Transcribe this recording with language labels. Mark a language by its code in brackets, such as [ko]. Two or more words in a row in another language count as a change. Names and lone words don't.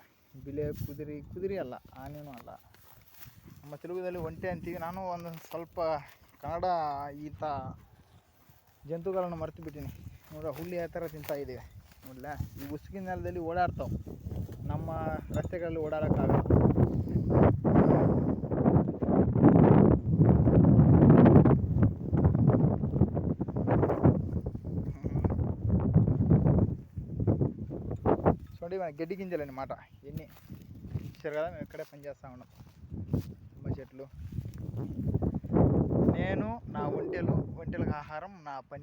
[kn] ಬಿಲೆ ಕುದುರೆ ಅಲ್ಲ, ಆನೆನೂ ಅಲ್ಲ. ನಮ್ಮ ತೆಲುಗುದಲ್ಲಿ ಒಂಟೆ ಅಂತೀವಿ. ನಾನು ಒಂದು ಸ್ವಲ್ಪ ಕನ್ನಡ ಈತ ಜಂತುಗಳನ್ನು ಮರೆತು ಬಿಟ್ಟಿನಿ. ನೋಡ್ರಿ, ಹುಲ್ಲು ಯಾವ ಥರ ತಿಂತಾಯಿದ್ದೀವಿ ನೋಡಲ. ಈ ಉಸುಕಿನ ನೆಲದಲ್ಲಿ ಓಡಾಡ್ತಾವೆ, ನಮ್ಮ ರಸ್ತೆಗಳಲ್ಲಿ ಓಡಾಡೋಕ್ಕಾಗಲ್ಲ. [te] చూడండి, గడ్డి గింజలు అన్నమాట ఎన్ని చూసారు కదా. మేము ఇక్కడే పనిచేస్తూ ఉన్నాం. తుమ్మ చెట్లు, నేను నా ఒంటెలకు ఆహారం నా పని.